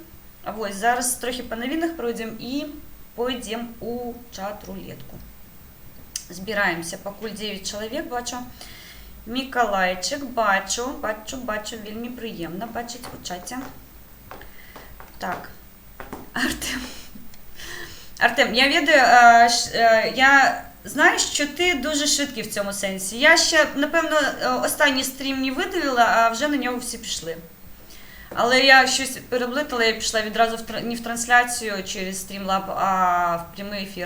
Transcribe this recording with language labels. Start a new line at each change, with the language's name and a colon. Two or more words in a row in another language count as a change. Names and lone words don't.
Belarusian: А вось зараз трохі па навінах пройдзем і пойдзем у чат-рулетку. Збіраемся, пакуль 9 чалавек, бачу. Мікалайчык, бачу, вельмі прыемна бачыць у чаце. Так, Артем, я ведаю,
Ukrainian: я знаю, що ти дуже швидкий в цьому сенсі. Я ще, напевно, останній стрім не видавила, а вже на нього всі пішли. Але я щось переплутала, я пішла відразу не в трансляцію через Streamlab, а в прямий ефір.